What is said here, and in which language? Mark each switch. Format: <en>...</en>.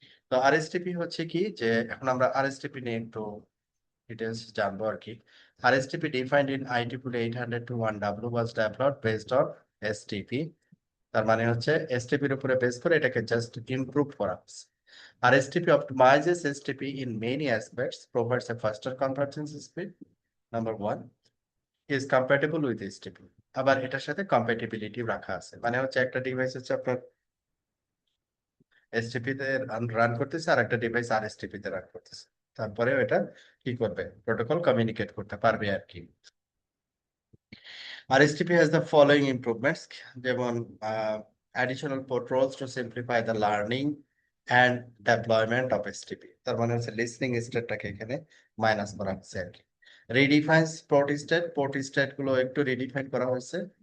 <bn>তো আরএসটিপি হচ্ছে কি, যে এখন আমরা আরএসটিপি নিয়ে একটু ডিটেলস জানবো আর কি।</bn> <en>RSTP defined in IEEE 802.1W was developed based on</en> <bn>STP, তার মানে হচ্ছে এসটিপির উপরে বেস করে এটাকে জাস্ট ইমপ্রুভ করা হচ্ছে।</bn> <en>RSTP optimizes STP in many aspects, provides a faster convergence speed, number one, is compatible with STP.</en> <bn>আবার এটার সাথে কম্প্যাটিবিলিটি রাখা আছে, মানে হচ্ছে একটা ডিভাইস হচ্ছে আপনার এসটিপি তে রান করতেছে আর একটা ডিভাইস আরএসটিপি তে রান করতেছে, তারপরেও এটা কি করবে, প্রোটোকল কমিউনিকেট করতে পারবে আর কি।</bn> <en>RSTP has the following improvements, যেমন additional port roles to simplify the learning and deployment of STP,</en> <bn>তার মানে হচ্ছে লিসনিং স্টেটটাকে এখানে মাইনাস করা হচ্ছে আর কি। রিডিফাইন্স পোর্ট স্টেট গুলো একটু রিডিফাইন করা হয়েছে।</bn>